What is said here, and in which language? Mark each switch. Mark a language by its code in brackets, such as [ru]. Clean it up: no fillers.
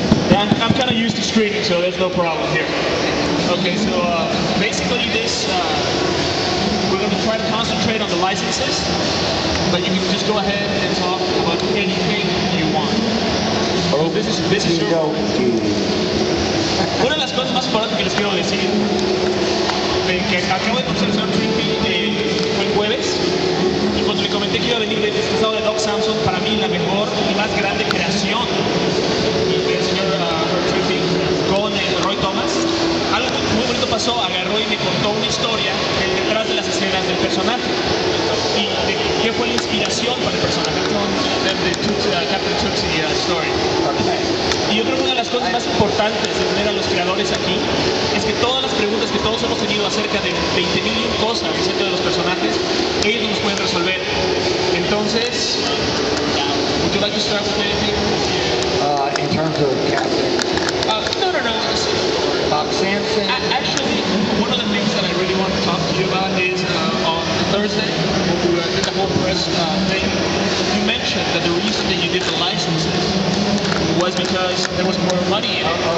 [en] Yeah, I'm kind of used to screening, so there's no problem here. Okay, so basically this, we're going to try to concentrate on the licenses, but you can just go ahead and talk about anything you want. Oh, this is your... [es] Una de las cosas más importantes que les quiero decir, que acabo de conocer al señor Trimpe fue el jueves, y cuando le comenté que iba a venir disfrazado de Doc Samson, para mí la mejor y más grande creación del señor Herb Trimpe con Roy Thomas, algo muy bonito pasó, agarró y me contó una historia detrás de las escenas del personaje y de qué fue la inspiración para el personaje. [en] Captain Tootsie story. [es] Y yo creo que una de las cosas más importantes de tener a los creadores aquí es que todas las preguntas que todos hemos tenido acerca de 20,000 cosas acerca de los personajes, ellos no nos pueden resolver. Entonces, [en] would you like to start with anything? In terms of Captain No. Doc Samson? Actually, one of the things that I really want to talk to you about is on Thursday, when we did the whole press thing, you mentioned that the reason that you did the licenses was because there was more money in it.